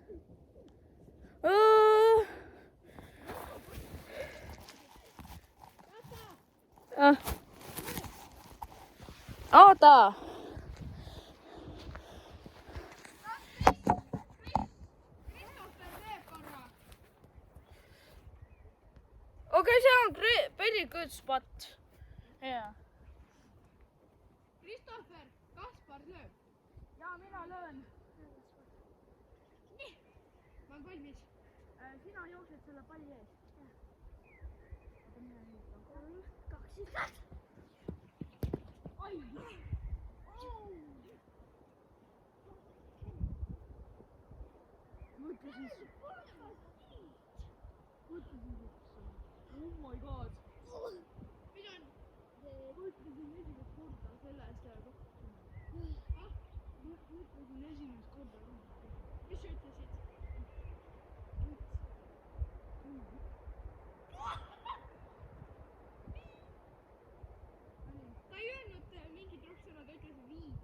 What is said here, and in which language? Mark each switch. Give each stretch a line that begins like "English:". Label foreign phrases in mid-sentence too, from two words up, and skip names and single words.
Estonian: Oota.
English: Okay,
Estonian: see on
English: very good spot. Yeah. Christopher,
Estonian: Kaspar lööb. Ja mina löön. Nii. Ma olen valmis. Sina jooksed selle palli ees.
English: Oh my god.
Estonian: Mõtlesin esimest korda selle eest mõtlesin esimest korda. Mis sa ütlesid? Ta ei öelnud mingit rohksõna, ta ütles viidu.